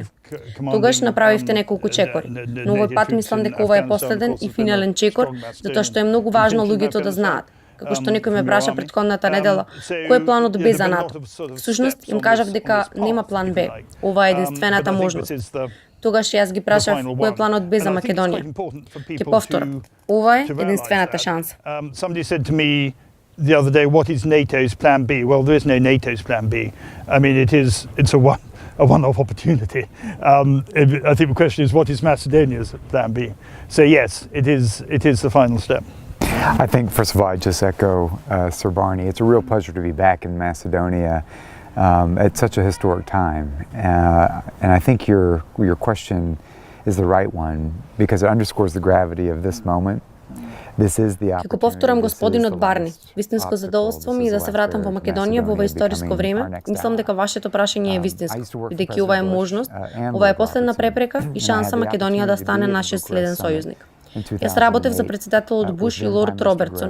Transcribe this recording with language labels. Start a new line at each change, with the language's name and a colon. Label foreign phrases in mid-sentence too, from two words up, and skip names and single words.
Macedonian: Тогаш направивте неколку чекори, но овој пат мислам дека ова е последен и финален чекор, затоа што е многу важно луѓето да знаат. Како што некој ме праша претходната недела, кој е планот Б за НАТО? Всушност им кажав дека нема план Б. Ова е единствената можност. Тогаш јас ги прашав кој е планот Б за Македонија. Ќе повторам, ова е единствената шанса.
English: The other day, what is NATO's plan B? Well, there is no NATO's plan B. I mean, it's a one-off opportunity. I think the question is, what is Macedonia's plan B? So yes, it is the final step. I think, first of all, I just echo Sir Barney. It's a real pleasure to be back in Macedonia at such a historic time. And I think your question is the right one because it underscores the gravity of this moment.
Macedonian: Ќе го повторам господинот Барни. Вистинско задоволство ми е да се вратам во Македонија во ова историско време. Мислам дека вашето прашање е вистинско, бидејќи ова е можност, ова е последна препрека и шанса Македонија да стане нашиот следен сојузник. Јас работев за председателот Буш и лорд Робертсон.